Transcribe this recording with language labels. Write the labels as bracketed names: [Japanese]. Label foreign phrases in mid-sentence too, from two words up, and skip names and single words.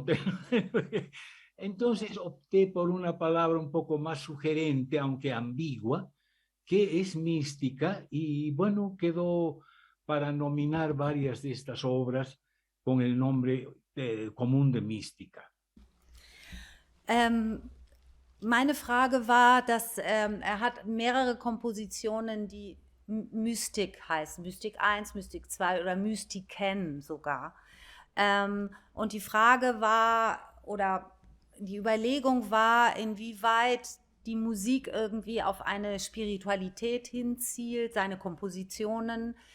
[Spanish] Entonces opté por una palabra un poco más sugerente, aunque ambigua, que es mística, y bueno, quedó para nominar varias de estas obras con el nombre común de mística. [German] Meine Frage war, dass er hat mehrere Kompositionen, die Mystik heißen. Mystik 1, Mystik 2 oder Mystiken sogar. Und die Frage war, oder die Überlegung war, inwieweit die Musik irgendwie auf eine Spiritualität hinzielt, seine Kompositionen.